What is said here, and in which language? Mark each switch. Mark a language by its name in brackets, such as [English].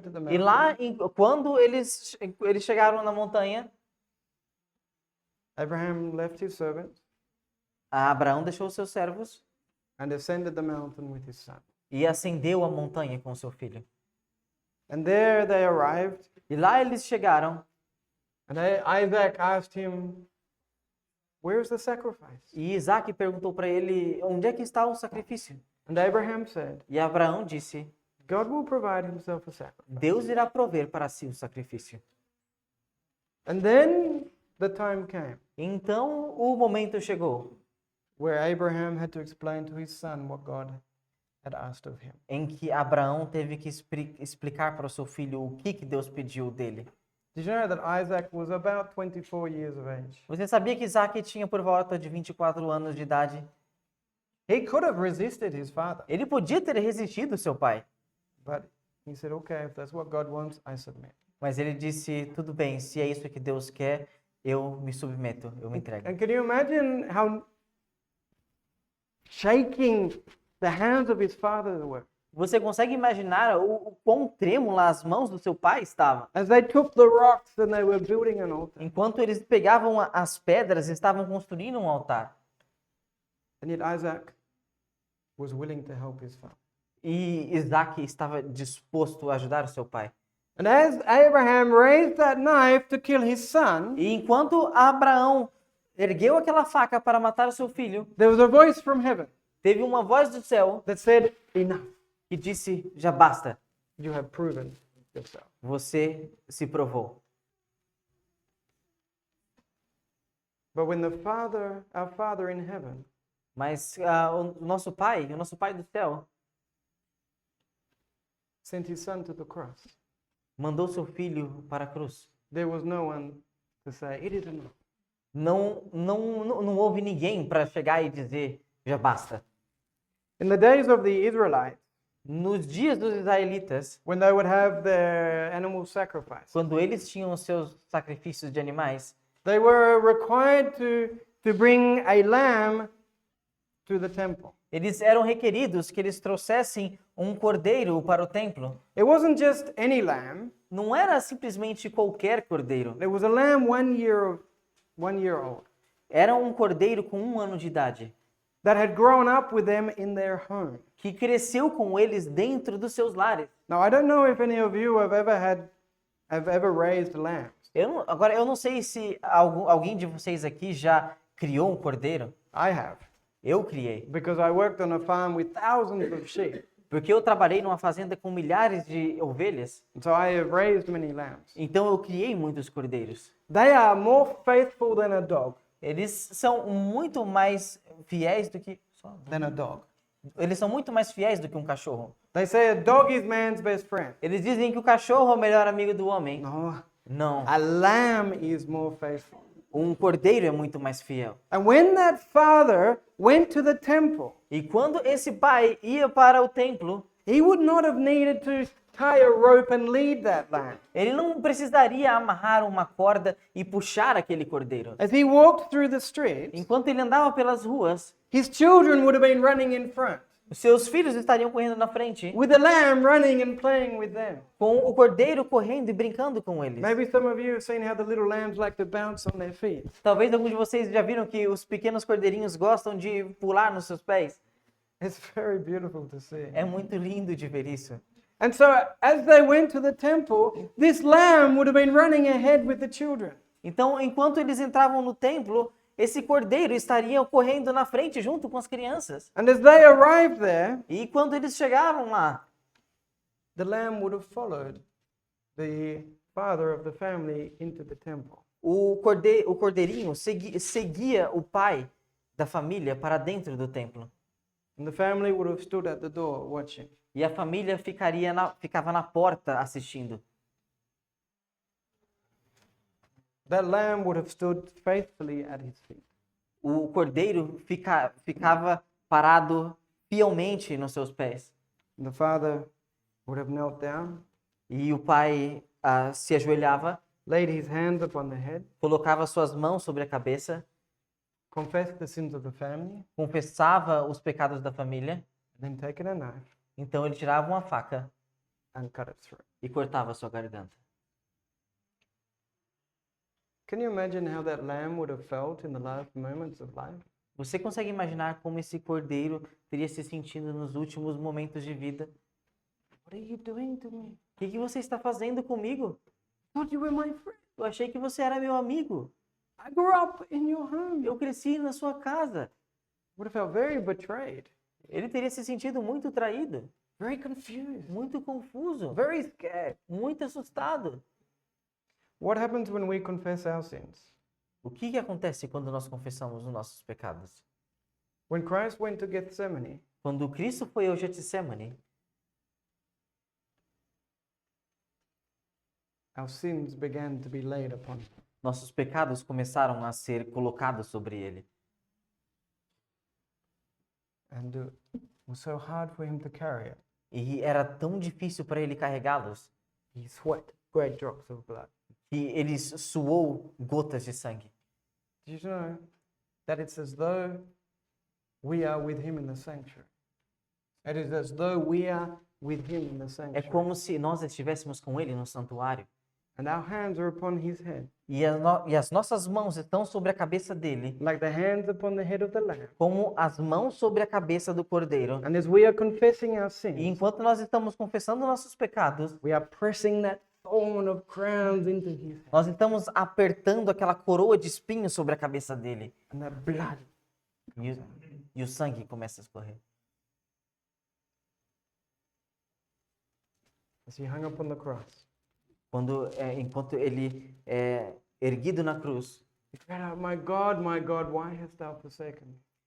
[Portuguese] E lá, quando eles chegaram na montanha, [English] Abraham left his servants [Portuguese] Abraão deixou seus servos [English] and ascended the mountain with his son. [Portuguese] e ascendeu a montanha com seu filho. [English] And there they arrived, [Portuguese] E lá eles chegaram [English] and Isaac asked him, "Where's the sacrifice?" [Portuguese] e Isaac perguntou para ele, onde é que está o sacrifício? [English] And Abraham said, [Portuguese] E Abraão disse, [English] "God will provide himself a sacrifice." [Portuguese] Deus irá prover para si o sacrifício. [English] And then the time came [Portuguese] Então o momento chegou [English] where Abraham had to explain to his son what God had asked of him. [Portuguese] em que Abraão teve que explicar para o seu filho o que Deus pediu dele. [English] Did you know that Isaac was about 24 years of age? [Portuguese] Você sabia que Isaac tinha por volta de 24 anos de idade? [English] He could have resisted his father, [Portuguese] Ele podia ter resistido seu pai, [English] but he said, "Okay, if that's what God wants, I submit." [Portuguese] mas ele disse, tudo bem, se é isso que Deus quer, eu me submeto, eu me entrego. [English] And can you imagine how shaking the hands of his father were [Portuguese] Você consegue imaginar o quão trêmula as mãos do seu pai estavam? [English] as they took the rocks and they were building an altar? [Portuguese] Enquanto eles pegavam as pedras e estavam construindo um altar. [English] And yet Isaac was willing to help his father. [Portuguese] E Isaac estava disposto a ajudar o seu pai. [English] And as Abraham raised that knife to kill his son, [Portuguese] E enquanto Abraão ergueu aquela faca para matar o seu filho, [English] there was a voice from heaven [Portuguese] teve uma voz do céu [English] that said, "Enough. [Portuguese] que disse, já basta, [English] You have proven yourself." [Portuguese] você se provou. [English] But when our Father in heaven, [Portuguese] Mas o nosso pai do céu, [English] sent his son to the cross, [Portuguese] mandou seu filho para a cruz. [English] there was no one to say, "It is enough." [Portuguese] Não houve ninguém para chegar e dizer, já basta. [English] In the days of the Israelites, [Portuguese] Nos dias dos israelitas, [English] when they would have their animal sacrifice, [Portuguese] quando eles tinham os seus sacrifícios de animais, [English] they were required to bring a lamb to the temple. [Portuguese] eles eram requeridos que eles trouxessem um cordeiro para o templo. [English] It wasn't just any lamb. [Portuguese] Não era simplesmente qualquer cordeiro. [English] It was a lamb 1 year old [Portuguese] Era um cordeiro com 1 ano de idade, [English] that had grown up with them in their home. [Portuguese] que cresceu com eles dentro dos seus lares. [English] Now, I don't know if any of you have ever raised lambs. [Portuguese] Agora, eu não sei se alguém de vocês aqui já criou um cordeiro. [English] I have, [Portuguese] Eu criei. [English] because I worked on a farm with thousands of sheep. [Portuguese] Porque eu trabalhei numa fazenda com milhares de ovelhas. [English] And so I have raised many lambs. [Portuguese] Então eu criei muitos cordeiros. [English] They are more faithful than a dog. [Portuguese] Eles são muito mais fiéis do que... [English] Than a dog. [Portuguese] Eles são muito mais fiéis do que um cachorro. [English] They say a dog is man's best friend. [Portuguese] Eles dizem que o cachorro é o melhor amigo do homem. [English] No, [Portuguese] Não. [English] a lamb is more faithful. [Portuguese] Um cordeiro é muito mais fiel. [English] And when that father went to the temple, [Portuguese] E quando esse pai ia para o templo, [English] he would not have needed to tie a rope and lead that lamb. [Portuguese] ele não precisaria amarrar uma corda e puxar aquele cordeiro. [English] As he walked through the streets, [Portuguese] Enquanto ele andava pelas ruas, [English] his children would have been running in front, [Portuguese] os seus filhos estariam correndo na frente, [English] with the lamb running and playing with them. [Portuguese] com o cordeiro correndo e brincando com eles. [English] Maybe some of you have seen how the little lambs like to bounce on their feet. [Portuguese] Talvez alguns de vocês já viram que os pequenos cordeirinhos gostam de pular nos seus pés. [English] It's very beautiful to see. [Portuguese] É muito lindo de ver isso. [English] And so, as they went to the temple, this lamb would have been running ahead with the children. [Portuguese] Então, enquanto eles entravam no templo, esse cordeiro estaria correndo na frente junto com as crianças. [English] And as they arrived there, [Portuguese] E quando eles chegavam lá, [English] the lamb would have followed the father of the family into the temple. [Portuguese] o cordeirinho seguia o pai da família para dentro do templo. [English] And the family would have stood at the door watching. [Portuguese] E a família ficava na porta assistindo. [English] That lamb would have stood faithfully at his feet. [Portuguese] O cordeiro ficava parado fielmente nos seus pés. [English] And the father would have knelt down, [Portuguese] E o pai se ajoelhava, [English] laid his hands upon the head, [Portuguese] colocava suas mãos sobre a cabeça, [English] confessed the sins of the family, [Portuguese] confessava os pecados da família. [English] and then taken a knife [Portuguese] Então ele tirava uma faca [English] and cut it through. [Portuguese] e cortava sua garganta. [English] Can you imagine how that lamb would have felt in the last moments of life? [Portuguese] Você consegue imaginar como esse cordeiro teria se sentido nos últimos momentos de vida? [English] What are you doing to me? [Portuguese] O que você está fazendo comigo? [English] I thought you were my friend. [Portuguese] Eu achei que você era meu amigo. [English] I grew up in your home. [Portuguese] Eu cresci na sua casa. [English] Would have felt very betrayed, [Portuguese] Ele teria se sentido muito traído, [English] very confused, [Portuguese] muito confuso, [English] very scared. [Portuguese] muito assustado. [English] What happens when we confess our sins? [Portuguese] O que acontece quando nós confessamos os nossos pecados? [English] When Christ went to Gethsemane, [Portuguese] Quando Cristo foi ao Getsemane, [English] our sins began to be laid upon him. [Portuguese] nossos pecados começaram a ser colocados sobre ele. [English] And it was so hard for him to carry it. [Portuguese] E era tão difícil para ele carregá-los [English] He sweat great drops of blood. [Portuguese] que ele suou gotas de sangue. [English] Did you know that it's as though we are with him in the sanctuary? It is as though we are with him in the [Portuguese] É [English] sanctuary. [Portuguese] como se nós estivéssemos com ele no santuário. [English] And our hands are upon his head, [Portuguese] E as nossas mãos estão sobre a cabeça dele, [English] like the hands upon the head of the lamb. [Portuguese] como as mãos sobre a cabeça do cordeiro. [English] And as we are confessing our [Portuguese] E [English] sins, [Portuguese] enquanto nós estamos confessando nossos pecados, [English] we are pressing that thorn of crowns into his head. [Portuguese] nós estamos apertando aquela coroa de espinhos sobre a cabeça dele. [English] And that blood. [Portuguese] E o sangue começa a escorrer. [English] As he hung upon the cross, [Portuguese] Enquanto ele é erguido na cruz, [English] he cried out, my God, why hast thou forsaken me?